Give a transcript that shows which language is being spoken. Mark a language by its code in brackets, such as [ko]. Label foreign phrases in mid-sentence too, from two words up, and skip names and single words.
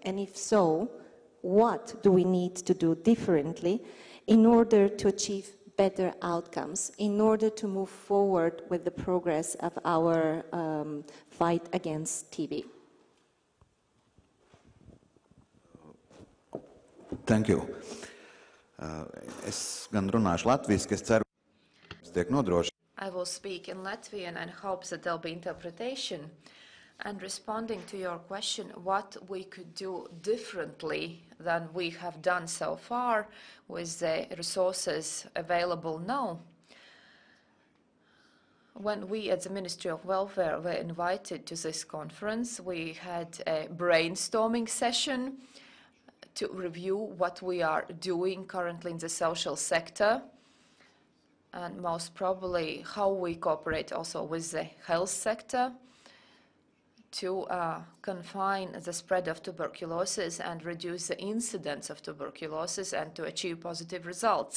[en] And if so, what do we need to do differently in order to achieve better outcomes, in order to move forward with the progress of our fight against TB? Thank you. [lv] Es gan runāšu latviski, es ceru, ka tiek nodrošināts. [en] I will speak in Latvian and hope that there'll be interpretation. And responding to your question, what we could do differently than we have done so far with the resources available now. When we at the Ministry of Welfare were invited to this conference, we had a brainstorming session to review what we are doing currently in the social sector, and most probably how we cooperate also with the health sector to confine the spread of tuberculosis and reduce the incidence of tuberculosis and to achieve positive results.